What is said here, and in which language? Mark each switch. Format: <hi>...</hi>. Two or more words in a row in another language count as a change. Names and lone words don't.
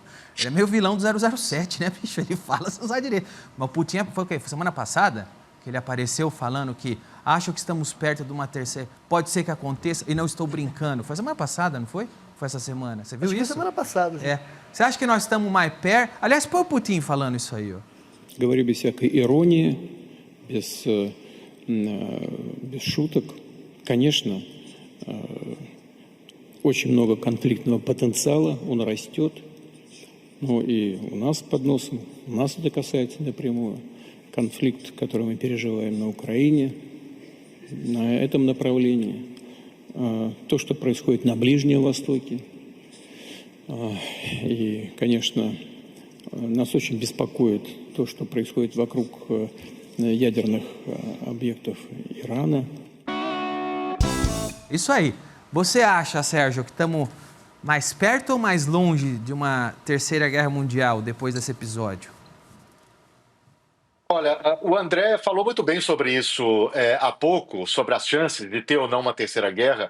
<pt>Ele é meio vilão do 007, né, bicho? Ele fala, você não sabe direito. Mas o Putin foi o quê? Foi semana passada que ele apareceu falando que acho que estamos perto de uma terceira... Pode ser que aconteça e não estou brincando. Foi semana passada, não foi? Foi essa semana. Você viu Acho isso? Foi semana passada. É. Você acha que nós estamos mais perto? Aliás, põe o Putin falando isso aí, ó.</pt> <ru>Говорю без всякой иронии, без шуток. Конечно, очень много конфликтного потенциала, он растет. Но и у нас под носом, нас это касается напрямую. Конфликт, который мы переживаем на Украине, на этом направлении. То, что происходит на Ближнем Востоке. И, конечно, нас очень беспокоит то, что происходит вокруг ядерных объектов Ирана.</ru> <pt>Isso aí. Você acha, Sérgio, que estamos mais perto ou mais longe de uma terceira guerra mundial depois desse episódio? Olha, o André falou muito bem sobre isso há pouco, sobre as chances de ter ou não uma terceira guerra.</pt>